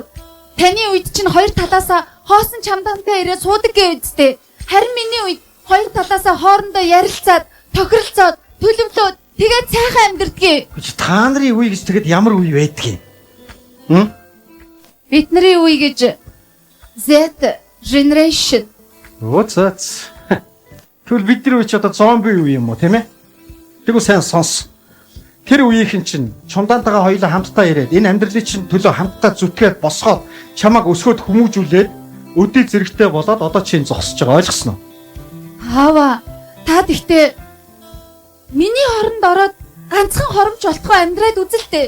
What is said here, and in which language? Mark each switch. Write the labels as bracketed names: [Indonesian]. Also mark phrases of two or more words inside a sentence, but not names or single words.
[Mongolian] Таны үед чинь хоёр талаасаа хоосон чамдантай ирээд суудаг гэвэжтэй. Харин миний үед хоёр талаасаа хоорондоо ярилцаад, тохиролцоод, төлөвлөөд тэгээд сайхан амьдэрдгийг. Та нарын үе гэж тэгэд ямар үе байдгийг? Бидний үе гэж [English] Z generation. [Mongolian] What's Тэгвэл бидний үе ч одоо зомби үе юм уу, тийм ээ? Тэгвэл сайн сонс. Тэр үеийнхэн чинь чумдаантайгаа хоёулаа хамтдаа ирээд энэ амьдралын чинь төлөө хамтдаа зүтгээд босгоод чамааг өсгөөд хүмүүжүүлээд өдөө зэрэгтэй болоод одоо чинь зогсож байгаа, ойлгосноо? Аава, та тэгтээ миний хоронд ороод ганцхан хоромж болтгоо амьдраад үзэлтэй.